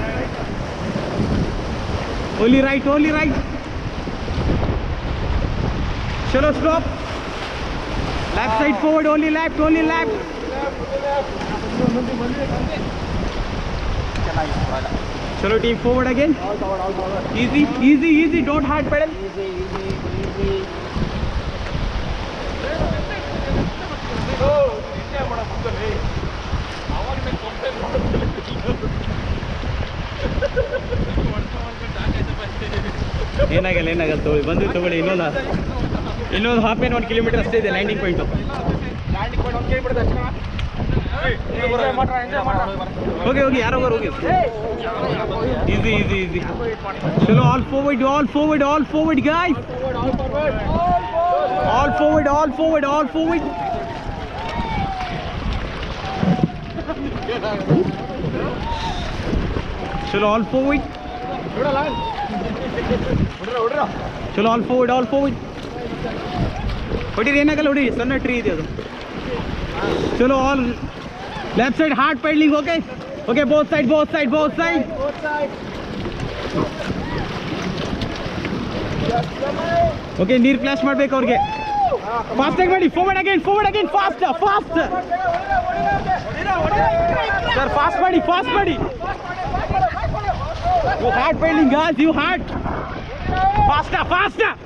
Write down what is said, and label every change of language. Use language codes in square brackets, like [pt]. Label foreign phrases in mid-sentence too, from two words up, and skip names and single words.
[en] only right, only right, चलो stop, left side forward, only left, only left, चलो team forward again, easy easy easy, don't hard pedal, [kn] ಏನಾಗಲ್ಲ ಬಂದು ತಗೊಳ್ಳಿ, ಇನ್ನೊಂದು ಹಾಫ್ ಏನ್ 1 ಕಿಲೋಮೀಟರ್ ಅಷ್ಟೇ ಇದೆ [en] landing point. [kn] ಹೋಗಿ ಹೋಗಿ, ಯಾರೋಗಾರು ಹೋಗಿ, [en] easy easy easy, ಚಲೋ all forward, all forward, all forward guys, all forward, all forward, all forward, चलो all forward, चलो all forward, all forward, [kn] ಹೊಡಿರಿ, ಏನಾಗಲ್ಲ ಹೊಡಿರಿ, ಸಣ್ಣ ಟ್ರೀ ಇದೆ ಅದು. [en] ಚಲೋ all left side hard pedaling, okay okay, both side, both side, both side, okay, [kn] ನೀರು ಫ್ಲಾಶ್ ಮಾಡ್ಬೇಕು ಅವ್ರಿಗೆ, ಫಾಸ್ಟ್ ಆಗಿ ಮಾಡಿ, [en] forward again, forward again, fast fast [kn] ಸರ್, ಫಾಸ್ಟ್ ಮಾಡಿ, ಫಾಸ್ಟ್ ಮಾಡಿ, [en] you hard pedaling guys, you hard, faster faster,